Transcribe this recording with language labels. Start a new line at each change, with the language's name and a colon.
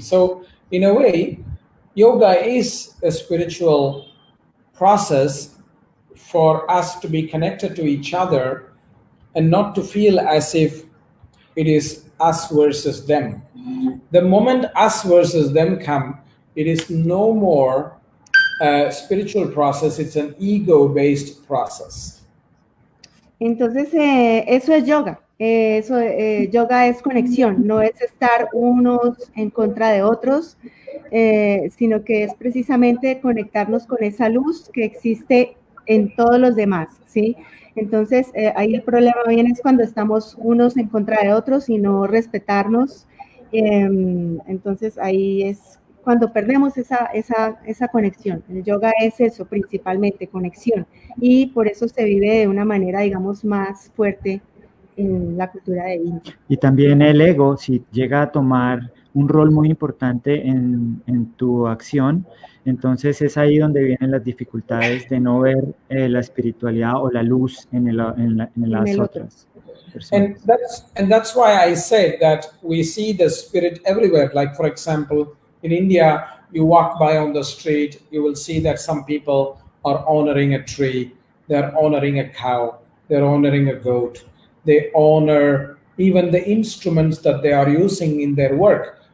English: So in a way, yoga is a spiritual process for us to be connected to each other and not to feel as if it is us versus them. The moment us versus them come, it is no more a spiritual process, it's an ego-based process.
Spanish: Entonces, eso es yoga. Yoga es conexión, no es estar unos en contra de otros, sino que es precisamente conectarnos con esa luz que existe en todos los demás, ¿sí? Entonces, ahí el problema viene es cuando estamos unos en contra de otros y no respetarnos. Entonces, ahí es cuando perdemos esa conexión. El yoga es eso, principalmente, conexión. Y por eso se vive de una manera, digamos, más fuerte en la cultura de India. Y también el ego, si llega a tomar un rol muy importante en tu acción, entonces es ahí donde vienen las dificultades de no ver la espiritualidad o la luz en las otras personas.
English: And that's why I said that we see the spirit everywhere. Like, for example, in India, you walk by on the street, you will see that some people are honoring a tree, they're honoring a cow, they're honoring a goat. They honor even the instruments that they are using in their work.